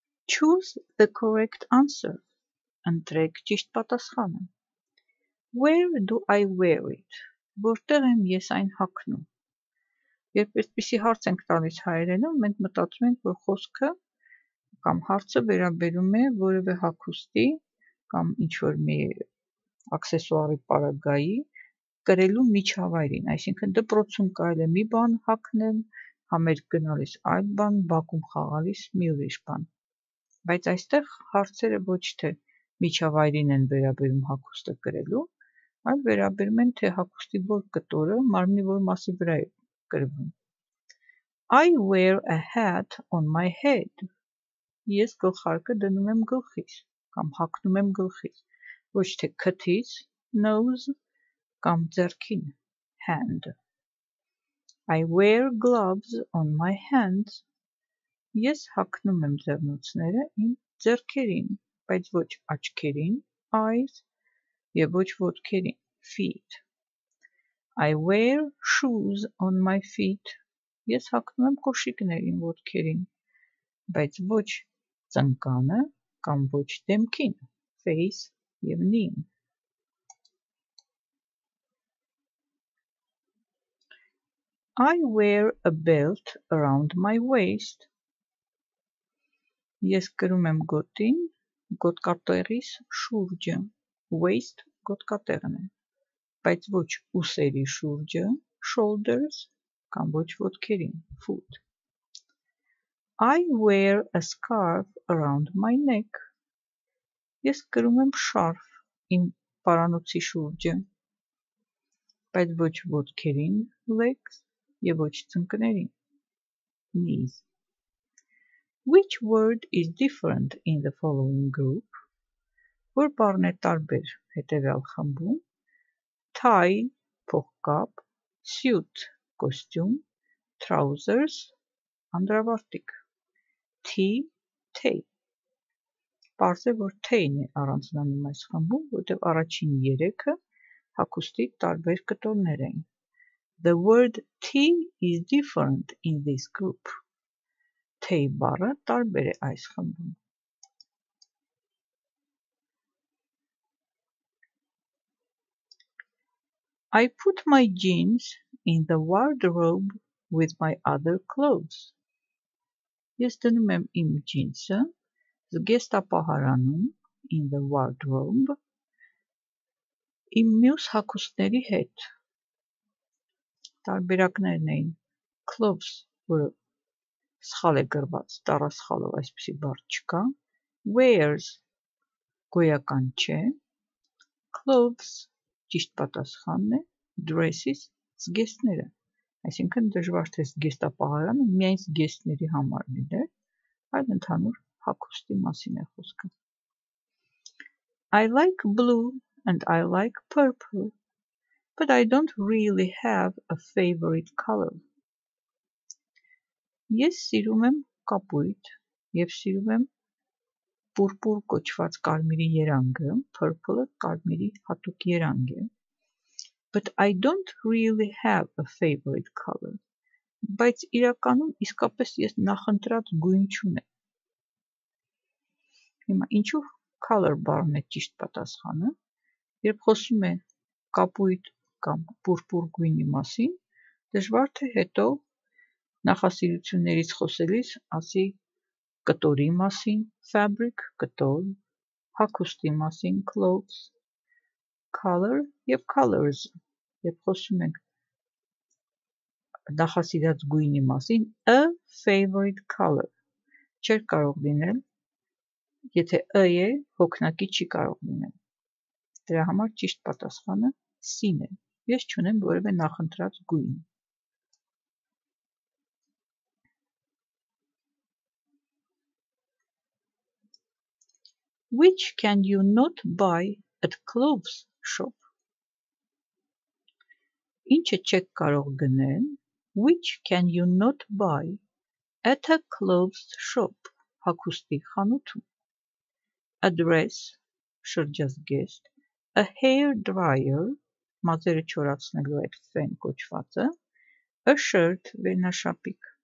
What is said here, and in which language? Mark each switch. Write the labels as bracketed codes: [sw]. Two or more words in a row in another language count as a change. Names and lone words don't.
[en] Choose the correct answer. [hy] Ընտրեք ճիշտ պատասխանը. [en] Where do I wear it? [hy] Որտեղ եմ ես այն հագնում։ Երբ այսպիսի հարց ենք տալիս հայերենում, մենք մտածում ենք, որ խոսքը կամ հարցը վերաբերում է որևէ հագուստի կամ ինչ-որ մի աքսեսուարի պարագայի կրելու միջավայրին, այսինքն դպրոցում կարելի է մի բան հագնել, համերգ գնալիս այլ բան, բակում խաղալիս մի ուրիշ բան։ Բայց այստեղ հարցերը ոչ թե միջավայրին են վերաբերում հագուստը կրելու, այլ վերաբերում են թե հագուստի որ կտորը մարմնի որ մասի վրա է կրվում։ [en] I wear a hat on my head. [hy] Ես գլխարկը դնում եմ գլխիս կամ հագնում եմ գլխիս, ոչ թե քթից, nose կամ ձեռքին, hand. [en] I wear gloves on my hands. [hy] Ես հագնում եմ ձեռնոցները իմ ձեռքերին, բայց ոչ աչքերին, eyes, եւ ոչ ոտքերին, feet. [en] I wear shoes on my feet. [hy] Ես հագնում եմ կոշիկներ իմ ոտքերին, բայց ոչ ծնկանը կամ ոչ դեմքին, face եւ knee. [en] I wear a belt around my waist. [hy] Ես կրում եմ գոտին, գոտկատեղիս շուրջը, waist գոտկատեղն է, բայց ոչ ուսերի շուրջը, shoulders, կամ ոչ ոտքերին, foot. [en] I wear a scarf around my neck. [hy] Ես կրում եմ շարֆ իմ պարանոցի շուրջը, բայց ոչ ոտքերին, legs, եւ ոչ ծնկներին, knees. [en] Which word is different in the following group? [hy] Որ բառն է տարբեր հետևյալ խմբում, tie, փողկապ, suit, կոստյում, trousers, անդրավարտիք, tea, tay. Պարզ է, որ tay-ն է առանձնանում այս խմբում, որտեղ առաջին երեքը հագուստի տարբեր կտորներ են։ [en] The word tea is different in this group. [hy] Tay բառը տարբեր է այս խմբում։ [en] I put my jeans in the wardrobe with my other clothes. [hy] Ես դնում եմ իմ ջինսը զգեստապահարանում [en] in the wardrobe [hy] իմ մյուս հագուստների հետ։ Տարբերակներն էին clothes, որը սխալ է գրված, տառասխալով այսպիսի բառ չկա, wears գոյական չէ, clothes ճիշտ պատասխանն է, dresses զգեստները, այսինքն դժվար թե զգեստապահարանը միայն զգեստների համար լիներ, այլ ընդհանուր հագուստի մասին է խոսքը։ [en] I like blue and I like purple, but I don't really have a favorite color. [hy] Ես սիրում եմ կապույտ և սիրում եմ պուրպուր կոչված կարմիրի երանգը, purple-ը կարմիրի հատուկ երանգ է, [en] but I don't really have a favorite color. [hy] Բայց իրականում իսկապես ես նախընտրած գույն չունեմ։ Հիմա ինչու color բառն է ճիշտ պատասխանը, երբ խոսում է կապույտ կամ պուրպուր գույնի մասին, դժվար թե հետո նախասիրություններից խոսելիս ասի կտորի մասին, fabric, կտոր, հագուստի մասին, clothes, color և colors, երբ խոսում ենք նախասիրած գույնի մասին, [en] a favorite color, [hy] չէր կարող լինել, եթե a է, հոգնակի չի կարող լինել, դրա համար ճիշտ պատասխանը C-ն է, ես չունեմ որևէ նախընտրած գույն։ [en] Which can you not buy at clothes shop? [hy] Ինչը չեք կարող գնել, [en] which can you not buy at a clothes shop, [hy] հագուստի խանութում, [en] a dress, շրջազգեստ, a hair dryer, [hy] մազերը չորացնելու այդ ֆեն կոչվածը, [en] a shirt, վերնաշապիկ.